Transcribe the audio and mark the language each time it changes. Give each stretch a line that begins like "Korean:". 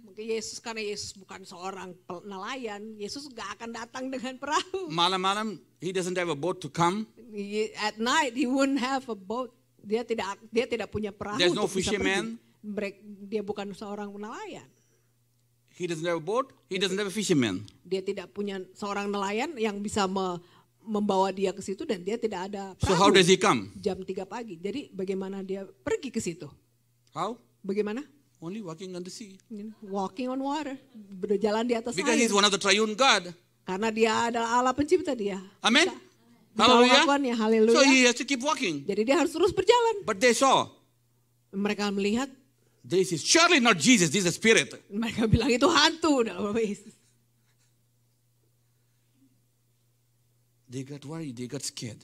Indonesian: Mungkin Yesus karena Yesus bukan seorang nelayan, Yesus gak akan datang dengan perahu. Malam-malam
English: he doesn't have a boat to come. At night he wouldn't have a boat.
Indonesian: Dia tidak punya perahu.
English: There's no fisherman.
Indonesian: Dia bukan seorang nelayan.
English: He doesn't have a boat. He doesn't have a fisherman.
Indonesian: Dia tidak punya seorang nelayan yang bisa membawa dia ke situ dan dia tidak ada perahu.
English: So how does he come?
Indonesian: Jam 3 pagi. Jadi bagaimana dia pergi ke situ?
English: How?
Indonesian: Bagaimana?
English: Only walking on the sea. Walking on water.
Indonesian: Berjalan di atas
English: Because
Indonesian: air.
English: he's one of the triune God.
Indonesian: Karena dia adalah Allah pencipta dia.
English: Amen.
Indonesian: Haleluya.
English: Hallelujah. So he has to keep walking.
Indonesian: Jadi dia harus terus berjalan.
English: But they saw.
Indonesian: Mereka melihat.
English: This is surely not Jesus. This is a spirit.
Indonesian: Mereka bilang itu hantu dalam nama Yesus.
English: They got worried, they got scared.